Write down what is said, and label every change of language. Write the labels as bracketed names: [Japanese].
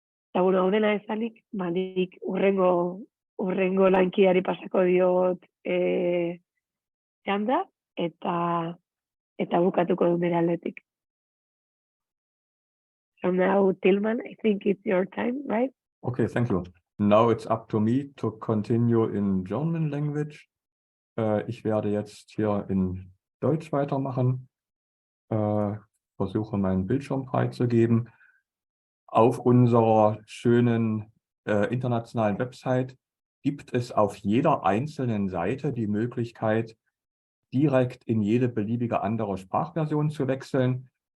[Basque] Eta, hau dena esanik, nik urrengo lankiari pasako diot txanda, eta bukatuko du nire aldetik. [English] So now, Tilman, I think it's your time, right? Okay, thank you. Now it's up to me to continue in German language. [German] Ich werde jetzt hier in Deutsch weitermachen. Versuche meinen Bildschirm freizugeben. Auf unserer schönen internationalen Website gibt es auf jeder einzelnen Seite die Möglichkeit, direkt in jede beliebige andere Sprachversion zu wechseln.